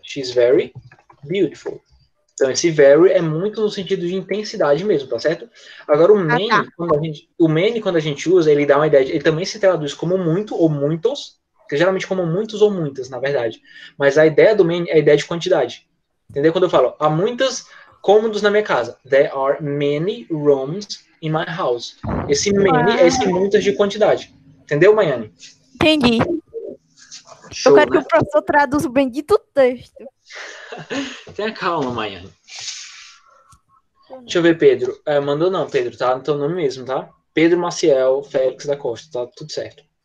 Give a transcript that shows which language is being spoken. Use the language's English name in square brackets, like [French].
[English] She is very beautiful. [Portuguese] Então, esse very é muito no sentido de intensidade mesmo, tá certo? Agora, o many, quando a gente usa, ele dá uma ideia, ele também se traduz como muito ou muitos, que geralmente como muitos ou muitas, na verdade. Mas a ideia do many é a ideia de quantidade. Entendeu? Quando eu falo, há muitos cômodos na minha casa. [English] There are many rooms in my house. [Portuguese] Esse many é esse muitas de quantidade. Entendeu, Maiane? Entendi. Show, eu quero né? que o professor traduza o bendito texto. Tenha calma, Maiane. Deixa eu ver, Pedro. Mandou não, Pedro, tá? No teu nome mesmo, tá? Pedro Maciel Félix da Costa, tá tudo certo.